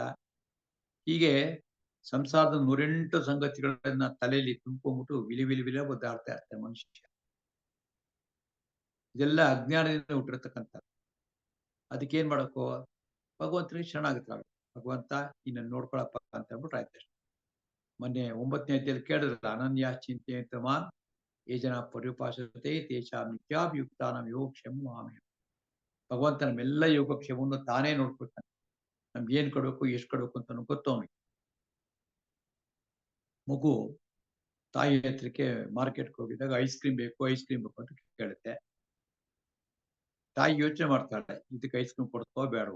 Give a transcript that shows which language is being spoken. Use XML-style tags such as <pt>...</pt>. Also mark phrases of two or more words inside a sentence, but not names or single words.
<kn>ಹೀಗೆ ಸಂಸಾರದ 108 ಸಂಗತಿಗಳನ್ನ ತಲೆಯಲ್ಲಿ ತುಂಬಿಕೊಂಡ್ಬಿಟ್ಟು ವಿಲಿ ಒದ್ದಾಡ್ತಾ ಇರ್ತಾರೆ ಮನುಷ್ಯ. ಇದೆಲ್ಲ ಅಜ್ಞಾನದಿಂದ ಹುಟ್ಟಿರತಕ್ಕಂಥ. ಅದಕ್ಕೇನ್ ಮಾಡಕ್ಕೋ, ಭಗವಂತನಿಗೆ ಶರಣಾಗತರಾಗಬೇಕು. ಭಗವಂತ ಇನ್ನನ್ನು ನೋಡ್ಕೊಳಪ್ಪ ಅಂತ ಹೇಳ್ಬಿಟ್ಟು ಆಯ್ತು. ಮೊನ್ನೆ 9ನೇ ಅಧ್ಯಾಯದಲ್ಲಿ ಕೇಳಿದ್ರಲ್ಲ,</kn> <sa>ಅನನ್ಯ ಚಿಂತೆಯಂತ ಮಾನ್ ಯೇ ಜನ ಪರ್ಯುಪಾಸತೆ ತೇಷಾಂ ನಿತ್ಯಾಭಿಯುಕ್ತಾನಾಂ ಯೋಗಕ್ಷೇಮ ಮಹಾಮಹಿಮ.</sa> <kn>ಭಗವಂತ ನಮ್ಮೆಲ್ಲ ಯೋಗಕ್ಷೇಮವನ್ನು ತಾನೇ ನೋಡ್ಕೊಳ್ತಾನೆ. ನಮ್ಗೆ ಏನ್ ಕೊಡ್ಬೇಕು, ಎಷ್ಟು ಕೊಡ್ಬೇಕು ಅಂತ ಗೊತ್ತು ಅವನಿಗೆ. ಮಗು ತಾಯಿ ಹತ್ರಕ್ಕೆ ಮಾರ್ಕೆಟ್ಗೆ ಹೋಗಿದಾಗ</kn> <en>ice cream</en> <kn>ಬೇಕು ಅಂತ ಕೇಳುತ್ತೆ. ತಾಯಿ ಯೋಚನೆ ಮಾಡ್ತಾಳೆ, ಇದಕ್ಕೆ</kn> <en>ice cream</en> <kn>ಕೊಡ್ತೋ ಬೇಡವೋ.</kn>